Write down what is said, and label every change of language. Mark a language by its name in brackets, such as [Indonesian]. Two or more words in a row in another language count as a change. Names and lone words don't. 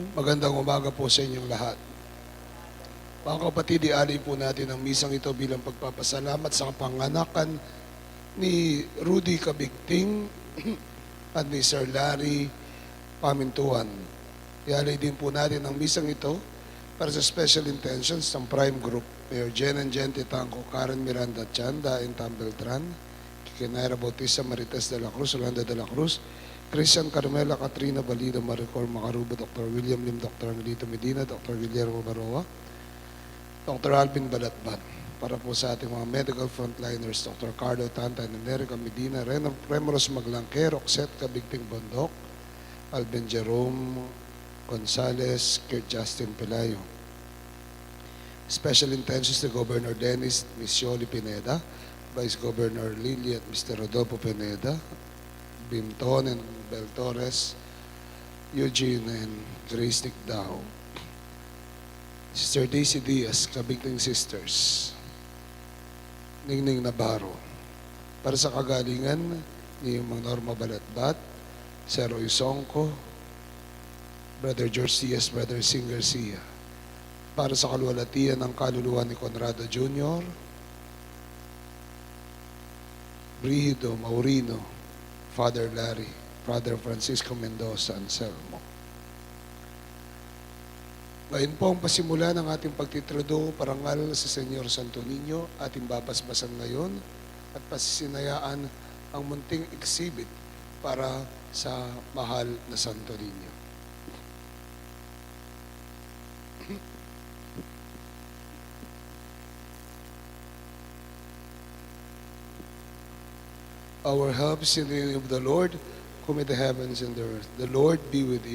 [Filipino] Magandang umaga po sa inyong lahat. Mga kapatid, ialay po natin ang misang ito bilang pagpapasalamat sa kapanganakan ni Rudy Kabigting at ni Sir Larry Pamintuan. Ialay din po natin ang misang ito para sa [English] special intentions [Filipino] ng Prime Group, Mayor Jen and Jen Titanco, Karen Miranda Chanda and Tam Beltran, Kinayra Bautista, Marites de la Cruz, Yolanda de la Cruz, Christian Carmela, Katrina Balida, Maricor Macaruba, Dr. William Lim, Dr. Angelito Medina, Dr. Guillermo Baroa, Dr. Alvin Balatban, para po sa ating mga [English] medical frontliners, [Filipino] Dr. Carlo Tanta, Enerica Medina, Remoros Maglangke, Roxette Kabigting Bondok, Alvin Jerome Gonzales, Kurt Justin Pelayo. [English] Special intentions to Governor Dennis Misioli Pineda, Vice Governor Lily at Mr. Rodolfo Pineda, Binton and Bel Torres, Eugene and Grace Nicdao, Sister Daisy Diaz, Kabigting Sisters, [Filipino] Ningning Navarro, para sa kagalingan ni Mang Norma Balatbat, Sir Roy Songko, Brother George Diaz, Brother Sing Garcia, para sa kaluwalhatian ng kaluluwa ni Conrado Jr., Brigido Maurino, Father Larry, Father Francisco Mendoza, Anselmo. Ngayon po ang pasimula ng ating pagtitriduo parangal sa Señor Santo Niño, ating babasbasan ngayon at pasisinayaan ang munting exhibit para sa mahal na Santo Niño. [English] Our help is in the name of the Lord, who made the heavens and the earth. The Lord be with you.